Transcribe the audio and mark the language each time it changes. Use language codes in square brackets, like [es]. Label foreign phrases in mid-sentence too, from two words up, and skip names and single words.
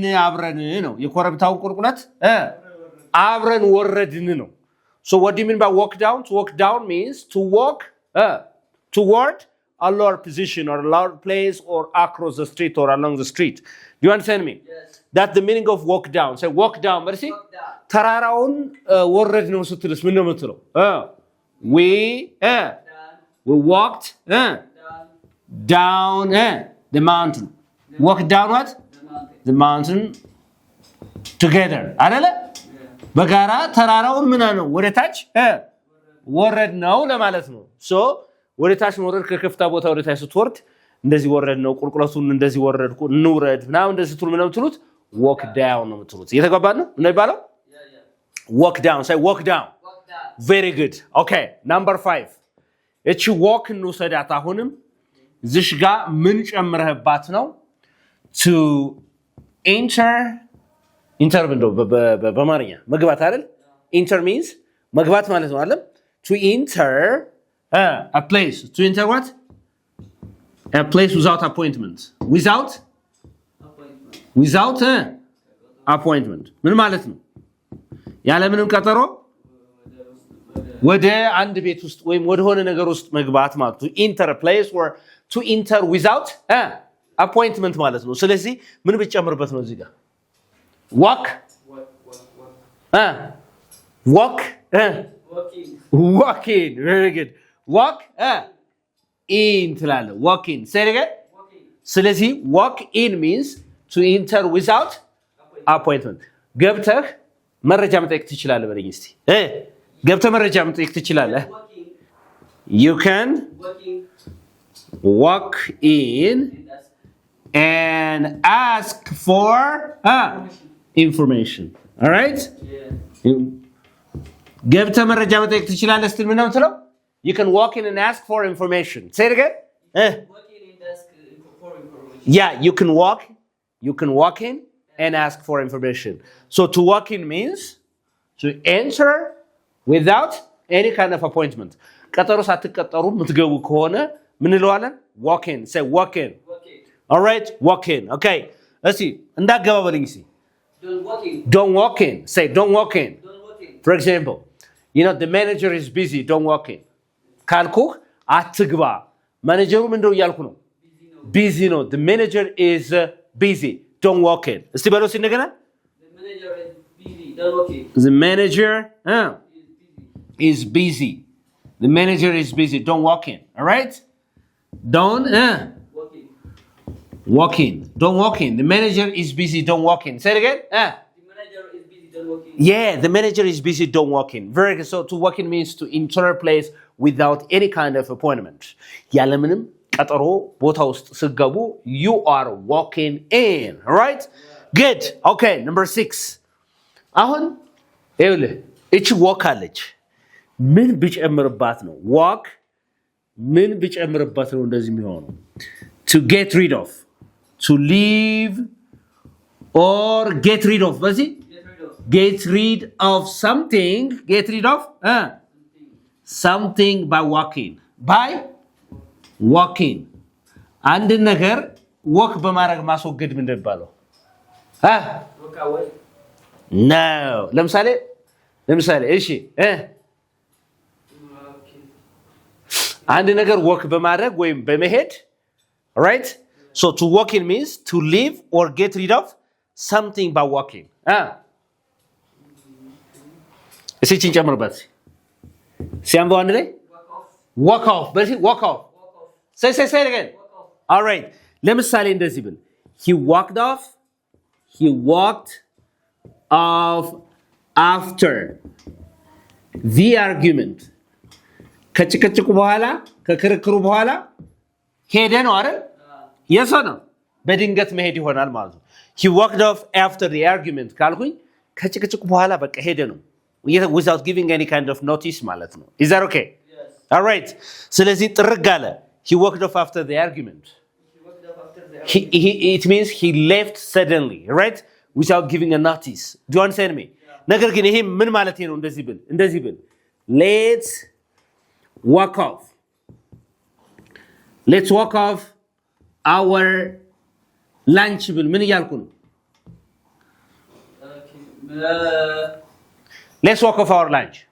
[am] አብረን ነው የኮረብታውን ቁልቁለት አብረን ወረድን ነው [en] so what do you mean by walk down to walk down means to walk toward a lower position or a lower place or across the street or along the street do you understand me yes that's the meaning of walk down say walk down mercy [am] ተራራውን ወረድ ነው ስትልስ ምን ነው የምትለው [en] we walked down the mountain walk down what the mountain together [am] አይደለ በጋራ ተራራውን ምን ነው ወደ ታች ወረድ ነው ለማለት ነው so ወደ ታች ወረድ ከከፍታ ቦታ ወደ ታች ስትወርድ እንደዚህ ወረድ ነው ቁልቁለቱን እንደዚህ ወረድኩ እንውረድ now እንደዚህ ትሉ ምን ነው የምትሉት [en] walk down [am] ነው የምትሉት እየተገባን ነው እንደሚባለው [en] walk down say walk down very good okay number 5 [am] እቺ walk እንውሰዳት አሁንም እዚህ ጋር ምን ጨምረህባት ነው [en] to enter [am] ምንድነው በማርኛ መግባት አይደል [en] enter means [am] መግባት ማለት ነው አይደል [en] to enter a place to enter what a place without appointment without [am] appointment ምን ማለት ነው ያለ ምንም ቀጠሮ ወደ አንድ ቤት ውስጥ ወይም ወደ ሆነ ነገር ውስጥ መግባት ማለት [en] to enter a place or to enter without appointment [am] ማለት ነው ስለዚህ ምን ብጨምርበት ነው እዚህ ጋር walk [en] walking very good walk in ትላለህ walk in say it again ስለዚህ walk in means to enter without appointment [am] ገብተህ መረጃ መጠየቅ ትችላለህ በለኝ እስቲ ገብተህ መረጃ መጠየቅ ትችላለህ [en] you can walk in and ask for information all right [am] ገብተህ መረጃ መጠየቅ ትችላለህ እስቲ ምን ነው የምትለው [en] you can walk in and ask for information say it again walk in and ask for information yeah you can walk in and ask for information so to walk in means to enter without any kind of appointment [am] ቀጠሮ ሳትቀጠሩ ምትገቡ ከሆነ ምን እንለዋለን [en] walk in say walk in all right walk in okay [am] እስቲ እንዳገባ በልኝ እስቲ [en] Don't walk in. Say, don't walk in. For example, the manager is busy. Don't walk in. [am] ካልኩህ አትግባ ማኔጀሩ ምንድነው እያልኩ ነው [en] busy ነው the manager is busy don't walk in [am] እስቲ በለው ሲነገና [en] the manager is busy the manager is busy don't walk in all right don't walk in don't walk in the manager is busy don't walk in say it again Yeah, the manager is busy. Don't walk in. Very good. So to walk in means to enter a place without any kind of appointment. [am] ያለምንም ቀጠሮ ቦታ ውስጥ ስገቡ [en] you are walking in. All right? Good. Okay, number 6. [am] አሁን ይኸውልህ እቺ [en] walk [am] አለች ምን ብጨምርባት ነው [en] walk [am] ምን ብጨምርባት ነው እንደዚህ የሚሆነው [en] to get rid of to leave or get rid of በዚህ Get rid of something. Get rid of something by walking. By walking. [am] አንድ ነገር walk በማድረግ ማስወገድ ምን እንደባለው? [en] Walk away. No. [am] ለምሳሌ እሺ አንድ ነገር walk በማድረግ ወይም በመሄድ right? [en] So to walk in means to leave or get rid of something by walking. [am] እሺን ጨምርበት ሲያምባው አንድ ላይ [en] walk off በዚህ walk off say it again all right [am] ለምሳሌ እንደዚህ ብል [en] he walked off after the argument [am] ከጭቅጭቁ በኋላ ከክርክሩ በኋላ ሄደ ነው አይደል የሰ ነው በድንገት መሄድ ይሆናል ማለት ነው [en] he walked off after the argument [am] ካልኩኝ ከጭቅጭቁ በኋላ በቃ ሄደ ነው [en] without giving any kind of notice [am] ማለት ነው [en] is that okay yes all right [am] ስለዚህ ጥርግ አለ [en] he walked off after the argument it means he left suddenly right without giving a notice do you understand me [am] ነገር ግን ይሄ ምን ማለት ነው እንደዚህ ብል [en] let's walk off our lunch [am] ብል ምን እያልኩ ነው [en] Let's walk off our lunch.